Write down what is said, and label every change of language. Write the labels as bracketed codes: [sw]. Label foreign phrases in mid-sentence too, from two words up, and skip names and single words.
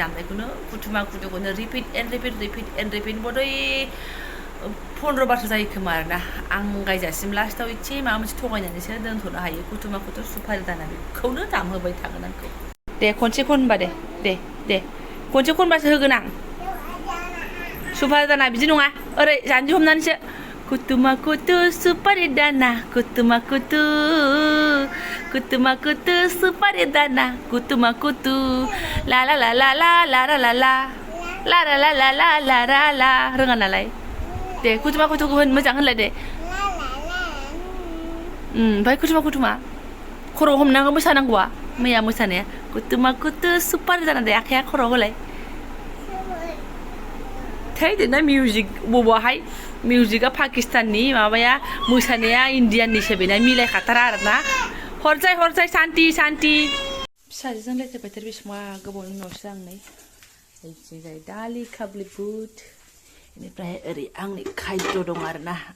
[brx] दामनायखौनो कुटुमा कुटुखौनो [en] repeat and repeat [brx] बदै 15 बारसो जायो खोमा आरोना आं गायजासिम लास्टाव एसे माबा मोनसे थगायनानैसो दोनथ'नो हायो कुटुमा कुटु सुपारि दाना बेखौनो दामहोबाय थागोन आंखौ दे खनसे खनबा दे खनसे खनबासो होगोन आं सुपारि दाना बिदि नङा ओरै जानजि हमनानैसो कुटुमा कुटु सुपारि दाना कुटुमा कुटु सुपारि दाना कुटुमा कुटु ला ला ला ला ला ला ला ला ला ला ला ला ला ला ला ला ला रोङा नालाय दे कुटुमा कुटुखौ होन मोजां होनलाय दे ओमफ्राय कुटुमा खर'आव हमनांगौ मोसानांगौआ मैया मोसानाया कुटुमा कुटु सुपारि दाना दे आखाइया खर'आव होलाय थैदोना मिउजिक बबावहाय मिउजिकआ पाकिस्ताननि माबाया मोसानाया इण्डियाननिसो बेना मिलायखाथारा आरोना हरजाय सान्ति फिसाजोजों लेथेर फेथेर बेसेबां गोबावनि उनावसो आं नै ओरैजाय दालि काबुलि बुट बेनिफ्राय ओरै आंनि खायद' दं आरोना